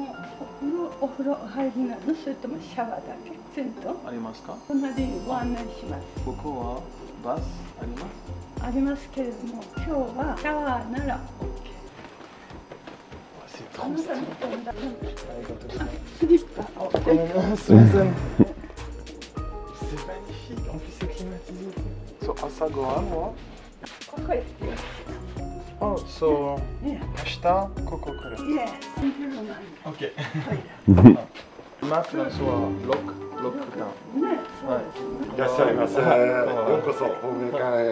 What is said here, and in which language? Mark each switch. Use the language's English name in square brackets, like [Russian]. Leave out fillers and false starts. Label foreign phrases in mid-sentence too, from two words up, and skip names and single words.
[French] C'est trop stylé. C'est magnifique, en plus c'est climatisé. [English] So, [Japanese] 朝ご飯は? Oh, so, 明日、ここ来る. [English] Yes. Ok. [Japanese] 今フランスはロックダウン。はい。いらっしゃいませ。ようこそ欧米からへ。